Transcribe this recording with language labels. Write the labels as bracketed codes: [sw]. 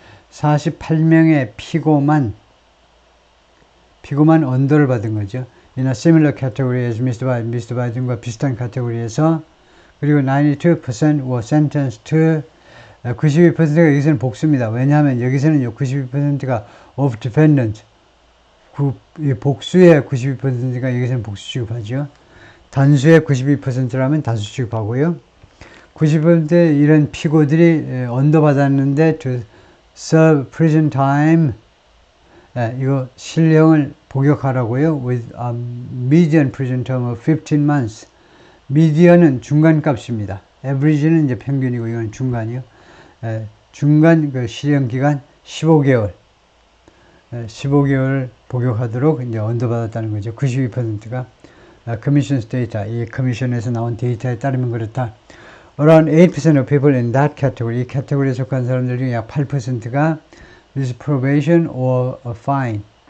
[ko] 48명의 피고만 언도를 받은 거죠. [en] In a similar category as Mr. [ko] Biden과 비슷한 카테고리에서. 그리고 [en] 92% were sentenced to, [ko] 92%가 여기서는 복수입니다. 왜냐하면 여기서는 92%가 [en] of defendant, [ko] 복수의 92%가 여기서는 복수 취급하죠. 단수의 92%라면 단수 취급하고요. 90% 이런 피고들이 언도 받았는데 [en] to serve prison time, [ko] 이거 실형을 복역하라고요. [en] with a median prison term of 15 months. [ko] median은 중간값입니다. average는 이제 평균이고 이건 중간이요. 중간 실형 기간 15개월. 15개월 복역하도록 이제 언도 받았다는 거죠. 92%가. [en] Commission's data, [ko] 이 커미션에서 나온 데이터에 따르면 그렇다. [en] Around 8% of people in that category, [ko] 이 캐테고리에 속한 사람들 중에 약 8%가 [en] is probation or a fine.